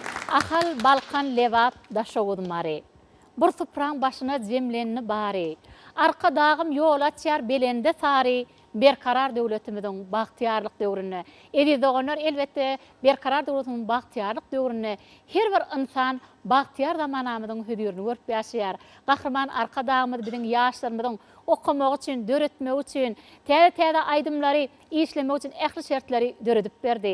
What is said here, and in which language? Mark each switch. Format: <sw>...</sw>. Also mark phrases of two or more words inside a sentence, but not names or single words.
<tk>Ahal balkan levap daşowudmary. Bir supran başına jemlenni bari. Arka dağım yol açar belende sari. Berkarar döwletimiziň bagtyarlyk döwrüne. Edidogonlar elbette berkarar döwletimiziň bagtyarlyk döwrüne her bir insan bagtyar zamanamyzyň hödürini görüp ýaşaýar. Gahrman arka dağımyz biziň ýaşlarymyzyň okumak üçin, döretmek üçin, täze-täze aýdymlary işlemek üçin ähli şertleri döredip berdi.</tk>